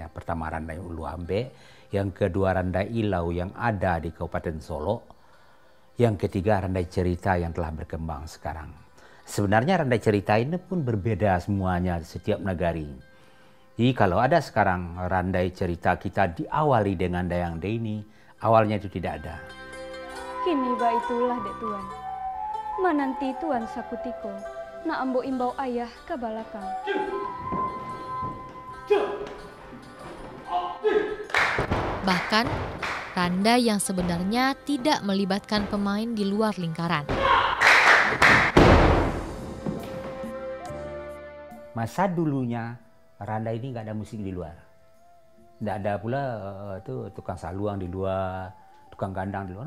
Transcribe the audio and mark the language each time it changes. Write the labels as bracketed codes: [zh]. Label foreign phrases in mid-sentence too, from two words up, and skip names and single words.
[id] Pertama randai Ulu Ambe, yang kedua randai Ilau yang ada di Kabupaten Solo, yang ketiga randai cerita yang telah berkembang sekarang. Sebenarnya randai cerita ini pun berbeda semuanya setiap negari. Jadi kalau ada sekarang randai cerita kita diawali dengan Dayang Deni, awalnya itu tidak ada. [min] Kini ba itulah dek tuan. Mananti tuan sakutiko. Na ambo imbau ayah ke balakang. [id] Bahkan, randai yang sebenarnya tidak melibatkan pemain di luar lingkaran. Masa dulunya randai ini nggak ada musik di luar. Nggak ada pula itu tukang saluang di luar, tukang gandang di luar.